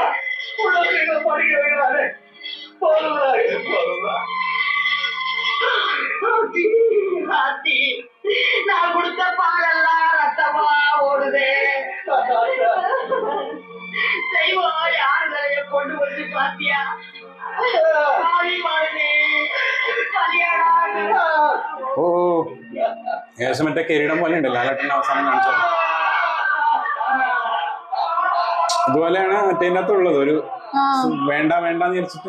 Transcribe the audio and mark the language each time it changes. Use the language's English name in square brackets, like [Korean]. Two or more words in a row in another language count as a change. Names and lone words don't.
[Tamil] உள்ள படிக்க வைக்கிறாரு. போதும்டா போதும்டா. நான் கொடுத்த பாலெல்லாம் ரத்தமா ஓடுதே. தெய்வம் யார் நிறைய கொண்டு வந்து பாத்தியா. [Malayalam] ഓ ഏകദേശം മറ്റേ കിരീടം പോലെ ഉണ്ട് ലാലേട്ടൻ അവസാനം കാണിച്ചത്. ഇതുപോലെയാണ് മറ്റേതിനകത്തുള്ളത്. ഒരു വേണ്ട വേണ്ടെന്ന് വിചാരിച്ചിട്ട്